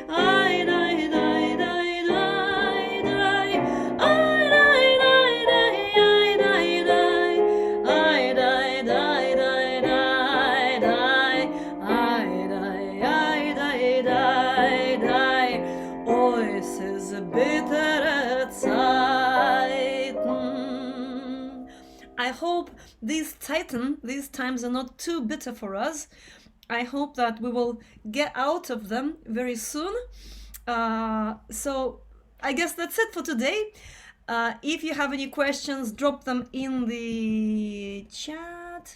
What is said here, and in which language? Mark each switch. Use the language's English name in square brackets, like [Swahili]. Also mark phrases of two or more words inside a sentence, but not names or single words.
[English] I die, die, die, die, die. I die, die, die, I die, die. I die, die, die, die, die. I die, die, die. [German] Oh, es ist bittere Zeiten. [English] I hope these times are not too bitter for us. I hope that we will get out of them very soon. So I guess that's it for today. If you have any questions, drop them in the chat.